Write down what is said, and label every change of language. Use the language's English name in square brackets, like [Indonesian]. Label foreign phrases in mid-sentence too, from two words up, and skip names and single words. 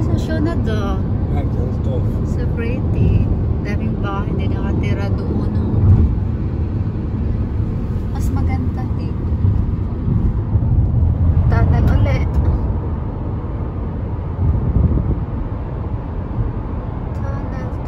[Filipino] mansion na to. [German] Ja, das ist doof. [English] So pretty. [Filipino] Daming bahay hindi nakatira doon. Mas maganda dito. Tunnel ulit. Tunnel.